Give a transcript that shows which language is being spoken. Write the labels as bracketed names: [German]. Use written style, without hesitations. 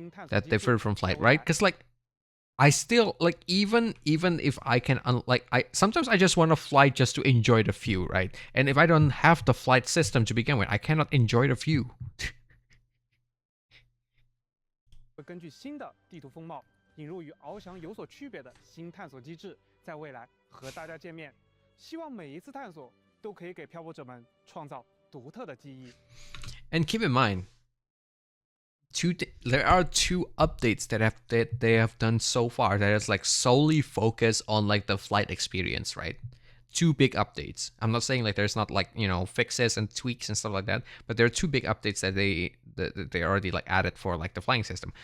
[English] That differ from flight, right? Because like I still like even if I can like I sometimes I just want to fly just to enjoy the view, right? And if I don't have the flight system to begin with, I cannot enjoy the view. [Chinese] 会根据新的地图风貌，引入与翱翔有所区别的新探索机制，在未来和大家见面。希望每一次探索都可以给漂泊者们创造独特的记忆。 [English] And keep in mind, there are 2 updates that they have done so far that is like solely focused on like the flight experience, right? 2 big updates. I'm not saying like there's not like, you know, fixes and tweaks and stuff like that, but there are 2 big updates that they already like added for like the flying system.